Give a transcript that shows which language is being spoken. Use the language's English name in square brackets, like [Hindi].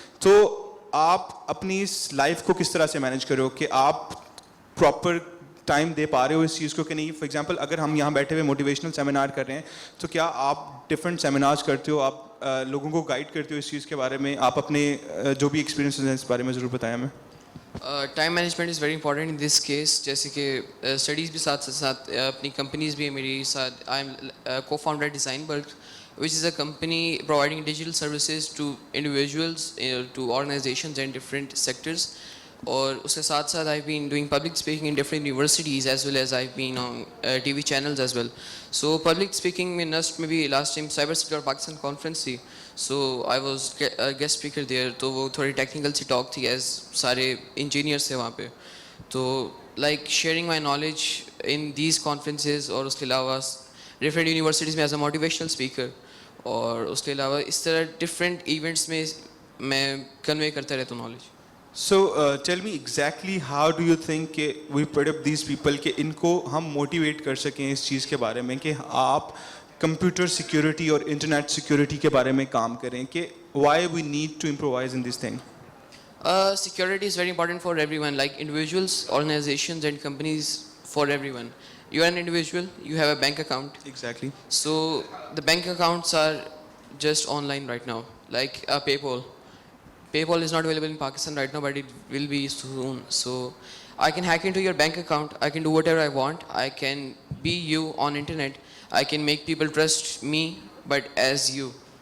[Urdu] تو آپ اپنی اس لائف کو کس طرح سے مینیج کرو کہ آپ پراپر ٹائم دے پا رہے ہو اس چیز کو کہ نہیں؟ فار ایگزامپل اگر ہم یہاں بیٹھے ہوئے موٹیویشنل سیمینار کر رہے ہیں تو کیا آپ ڈفرینٹ سیمینارز کرتے ہو, آپ لوگوں کو گائیڈ کرتے ہو اس چیز کے بارے میں؟ آپ اپنے جو بھی ایکسپیرینسز ہیں اس بارے میں ضرور بتائیں ہمیں. [English] Time management is very important in this case. [Urdu] جیسے کہ اسٹڈیز بھی ساتھ ساتھ اپنی کمپنیز بھی میری ساتھ. [English] I am cofounder Design Bulk which is a company providing digital services to individuals, to organizations and different sectors. [Urdu] اور اس کے ساتھ ساتھ [English] I've been doing public speaking in different universities as well as I've been on TV channels as well. So public speaking [Urdu] میں NUST میں بھی [English] last time cyber security [Urdu] اور Pakistan [English] conference [Urdu] تھی, [English] so I was a guest speaker there. [Urdu] تو وہ تھوڑی technical سی talk تھی as سارے انجینئرس تھے وہاں پہ. تو [English] like sharing my knowledge in these conferences, [Urdu] اور اس کے علاوہ different universities میں [English] as a motivational speaker, [Urdu] اور اس کے علاوہ اس طرح ڈفرینٹ ایونٹس میں میں کنوے کرتا رہتا ہوں knowledge. [English] so tell me exactly how do you think [Urdu] کہ [English] we put up these people [Urdu] کہ ان کو ہم موٹیویٹ کر سکیں اس چیز کے بارے میں کہ آپ کمپیوٹر سیکورٹی اور انٹرنیٹ سیکورٹی کے بارے میں کام کریں, کہ [English] Why we need to improvise in this thing? Security is very important for everyone, like individuals, organizations and companies, for everyone. You are an individual, you have a bank account. Exactly. So the bank accounts are just online right now, like PayPal. PayPal is not available in Pakistan right now, but it will be soon. So I can hack into your bank account, I can do whatever I want, I can be you on internet, I can make people trust me, but as you.